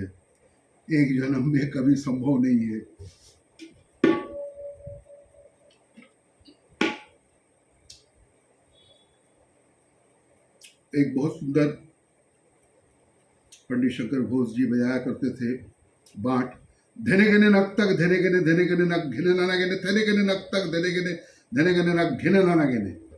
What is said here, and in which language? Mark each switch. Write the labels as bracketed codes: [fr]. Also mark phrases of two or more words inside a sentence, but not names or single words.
[hi] एक जन्म में कभी संभव नहीं है। एक बहुत सुंदर पंडित शंकर घोष जी बजाया करते थे बांट, धने गने नक तक धने गने नक घिने नाना गने धने गने नक तक धने गने नक घिने नाना गने।